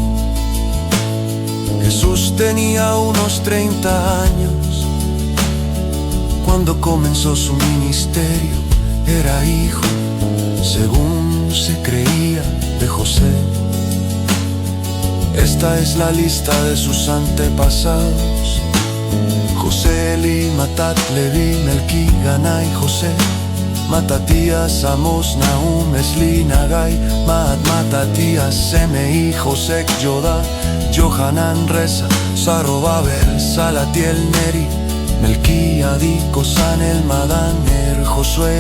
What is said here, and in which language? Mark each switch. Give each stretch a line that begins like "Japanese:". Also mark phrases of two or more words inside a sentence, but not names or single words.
Spanish: Jesús tenía unos 30 años cuando comenzó su ministerio. Era hijo, según se creía, de José. Esta es la lista de sus antepasados: José, Eli, Matat, Leví, Melqui, Ganai, José, Matatías, Amos, Nahum, Esli, Nagai, Maat, Matatías, Semei, José, Yodá, Johanan, Reza, Zarobabel, Salatiel, Neri, Melqui, Adi, Cosan, El Madán, Josué,